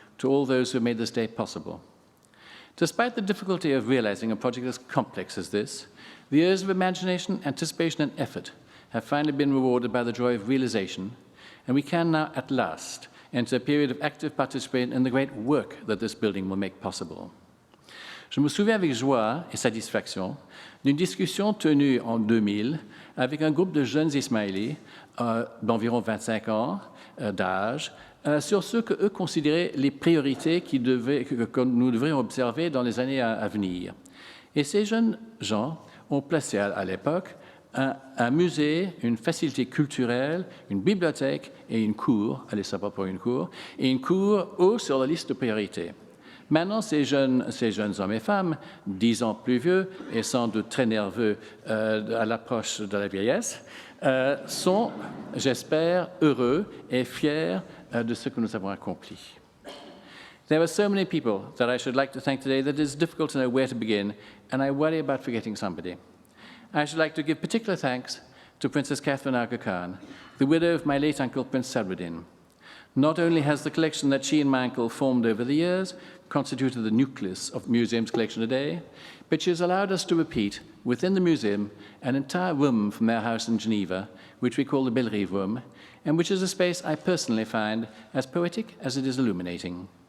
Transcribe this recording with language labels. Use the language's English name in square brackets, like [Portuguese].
[English] to all those who made this day possible. Despite the difficulty of realizing a project as complex as this, the years of imagination, anticipation, and effort have finally been rewarded by the joy of realization, and we can now, at last, enter a period of active participation in the great work that this building will make possible. [French] Je me souviens avec joie et satisfaction d'une discussion tenue en 2000 avec un groupe de jeunes Ismaélis d'environ 25 ans d'âge sur ce qu'eux considéraient les priorités que nous devrions observer dans les années à venir. Et ces jeunes gens ont placé à l'époque un musée, une facilité culturelle, une bibliothèque et une cour, allez savoir pour une cour, et une cour haut sur la liste de priorités. Maintenant, ces jeunes hommes et femmes, 10 ans plus vieux et sans doute très nerveux à l'approche de la vieillesse, sont, j'espère, heureux et fiers de ce que nous avons accompli. [English] There are so many people that I should like to thank today that it is difficult to know where to begin, and I worry about forgetting somebody. I should like to give particular thanks to Princess Catherine Aga Khan, the widow of my late uncle, Prince Sadruddin. Not only has the collection that she and my uncle formed over the years constituted the nucleus of the museum's collection today, but she has allowed us to repeat within the museum an entire room from their house in Geneva, which we call the Bellerive Room, and which is a space I personally find as poetic as it is illuminating.